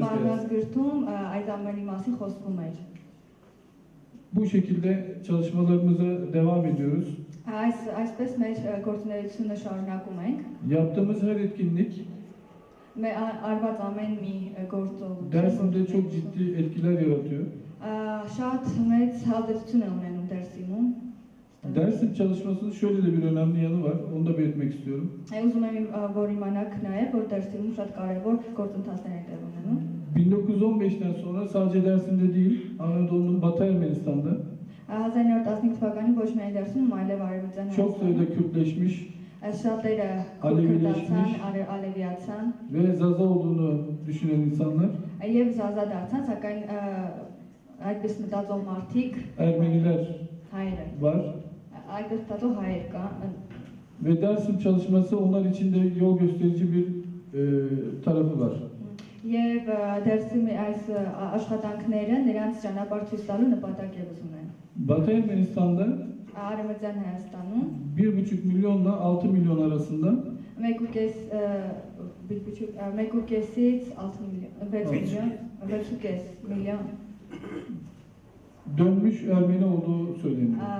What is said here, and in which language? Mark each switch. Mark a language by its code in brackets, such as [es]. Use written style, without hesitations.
[hy] Մազգիրտում այդ ամենի մասին խոսվում էր։ [tr] Bu şekilde çalışmalarımıza devam ediyoruz. [hy] Այսպես մեր գործունեությունը շարունակում ենք։ [tr] Yaptığımız her etkinlik [hy] Արված ամեն մի գործողություն [tr] Dersim'de çok ciddi etkiler yaratıyor. [hy] Շատ մեծ հազարություն է ունենում Դերսիմում։ [tr] Dersim çalışmasının şöyle de bir önemli yanı var. Onu da belirtmek istiyorum. [hy] Ուզում եմ որ իմանաք նաև որ Դերսիմում շատ կարևոր գործընթացներ են տեղ ունենում։ [tr] 1915'ten sonra sadece Dersim'de değil, Anadolu'nun Batı Ermenistan'da [hy] 1915 թվականին ոչ միայն Դերսիմում, այլև Արևմտյան [tr] çok sayıda Kürtleşmiş [hy] շատերը [tr] Ալևիլեշնիշ [hy] ալևիացան [tr] ve Zaza olduğunu düşünen insanlar [hy] եւ Զազա դարձան, սակայն այդպես մտածող մարդիկ [tr] Ermeniler [hy] հայերը [tr] var. [hy] այդպես մտածող հայեր կան [tr] Ve Dersim çalışması onlar için de yol gösterici bir tarafı var. [hy] Եվ դերսիմի այս աշխատանքները նրանց ճանապարհ ցույց տալու նպատակ եւս ունեն։ [tr] Batı Ermenistan'da [hy] Արևմտյան Հայաստանում [tr] 1,5 milyonla 6 milyon arasında [hy] 1.5-ից 6 միլիոն 6.5 միլիոն [tr] dönmüş Ermeni olduğu söyleniyor.